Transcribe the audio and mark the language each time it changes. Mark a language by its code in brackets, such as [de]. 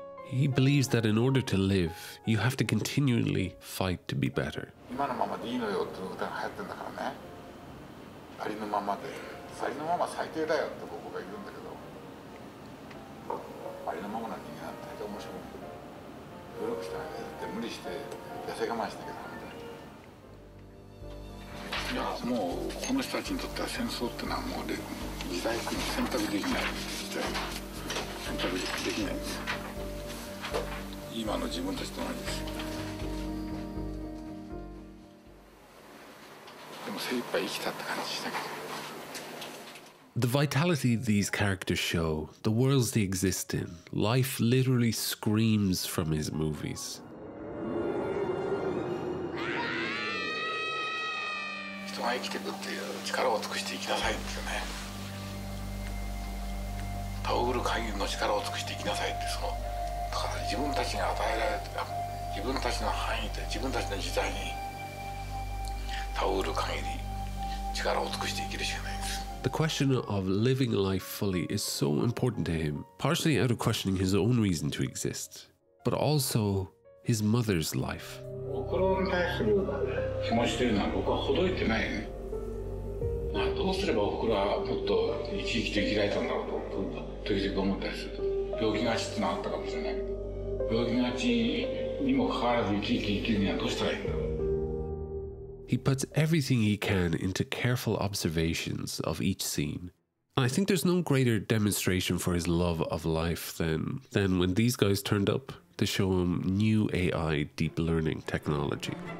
[en] He believes that in order to live, you have to continually fight to be better. [ja] 今のままでいいのよって歌が流行ってんだからね。ありのままで、ありのまま最低だよって僕が言うんだけど、ありのままの人間なんて大体面白い。努力してないで無理して痩せ我慢しなきゃダメだよ。いやもうこの人たちにとっては戦争ってのはもう時代選択できない時代。選択できないんですよ。今の自分たちと同じですよ。でも精一杯生きたって感じしたけど。 [en] The vitality these characters show, the worlds they exist in, life literally screams from his movies. [ja] 人が生きていくっていう力を尽くして生きなさいっていうね。たおぐる限りの力を尽くして生きなさいって、そのだから自分たちが与えられて自分たちの範囲で自分たちの時代にたおぐる限り力を尽くして生きるしかないんです。 [en] The question of living life fully is so important to him, partially out of questioning his own reason to exist, but also his mother's life. [ja] おふくろに対する気持ちというのは僕はほどいてないね。どうすればおふくろはもっと生き生きと生きられたんだろうと時々思ったりする。病気がちってのはあったかもしれないけど、病気がちにもかかわらず生き生き生きるにはどうしたらいいんだろう。 [en] He puts everything he can into careful observations of each scene. And I think there's no greater demonstration for his love of life than when these guys turned up to show him new AI deep learning technology.